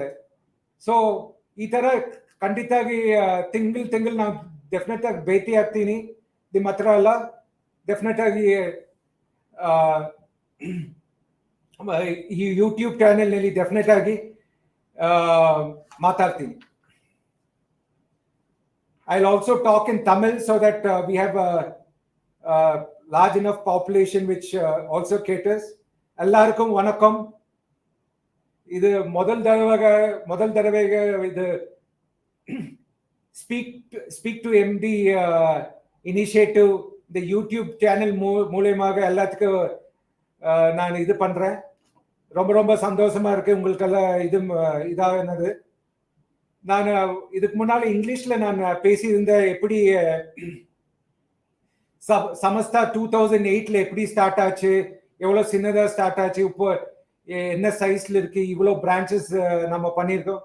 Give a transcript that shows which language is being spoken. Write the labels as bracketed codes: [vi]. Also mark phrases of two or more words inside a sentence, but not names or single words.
[kn] ಸೊ ಈ ತರ ಖಂಡಿತಾಗಿ ತಿಂಗಳು ನಾವು ಡೆಫಿನೆಟ್ ಆಗಿ ಭೇಟಿ ಆಗ್ತೀನಿ ನಿಮ್ಮ ಹತ್ರ ಎಲ್ಲ. ಡೆಫಿನೆಟ್ ಆಗಿ ಈ ಯೂಟ್ಯೂಬ್ ಚಾನೆಲ್ ನಲ್ಲಿ ಡೆಫಿನೆಟ್ ಆಗಿ ಮಾತಾಡ್ತೀನಿ. [en] I'll also talk in Tamil so that we have a large enough population which also caters. [ta] எல்லார்க்கும் வணக்கம். [kn] ಇದು ಮೊದಲ ದಡವೆಗೆ ಇದು [ta] ಸ್ಪೀಕ್ ಟು MD இனிஷியேட்டிவ் இந்த யூடியூப் சேனல் மூலமாக எல்லாத்துக்கும் நான் இது பண்றேன். ரொம்ப ரொம்ப சந்தோஷமா இருக்கு. உங்களுக்கெல்லாம் இதானது. நான் இதுக்கு முன்னால இங்கிலீஷ்ல நான் பேசியிருந்தேன். எப்படி சமஸ்தா 2008ல எப்படி ஸ்டார்ட் ஆச்சு, எவ்வளவு சின்னதா ஸ்டார்ட் ஆச்சு, இப்போ என்ன சைஸ்ல இருக்கு, இவ்வளவு பிரான்ச்சஸ் நம்ம பண்ணியிருக்கோம்.